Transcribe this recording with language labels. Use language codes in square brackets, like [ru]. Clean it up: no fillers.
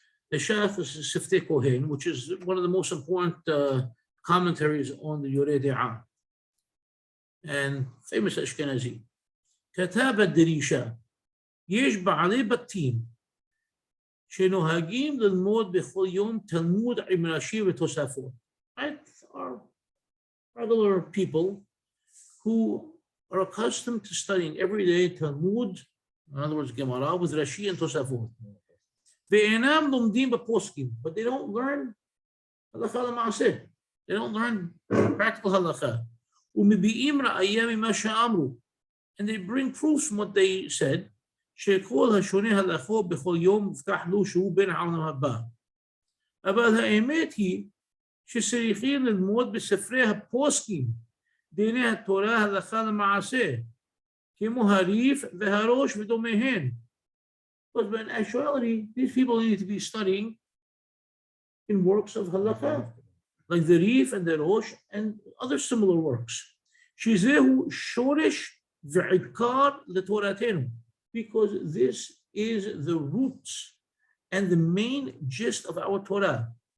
[en] The Shach is Siftei Kohen, which is one of the most important commentaries on the Yoreh De'ah, and famous Ashkenazi. كتاب الدريشة [he] יש בעלי בתים שנוהגים ללמוד בכל יום תלמוד עם רש"י ותוספות. [en] Right? Are regular people who are accustomed to studying every day Talmud, in other words, Gemara, with Rashi and Tosafot. [he] ואינם לומדים בפוסקים, [en] but they don't learn Halakha למעשה. They don't learn practical Halakhah. [he] ומביאים ראיה ממה שאמרו. [en] And they bring proofs from what they said, [he] שכל השונה הלכו בכל יום מובטח לו שהוא בן העולם הבא. אבל האמת היא שצריכים ללמוד בספרי הפוסקים דיני התורה הלכה למעשה, כמו הריף והראש ודומיהן. [en] But in actuality, these people need to be studying in works of halakha, like the Rif and the Rosh and other similar works. [he] Shizehu shoresh ve'ikar letoratenu, [en] because this is the roots and the main gist of our Torah.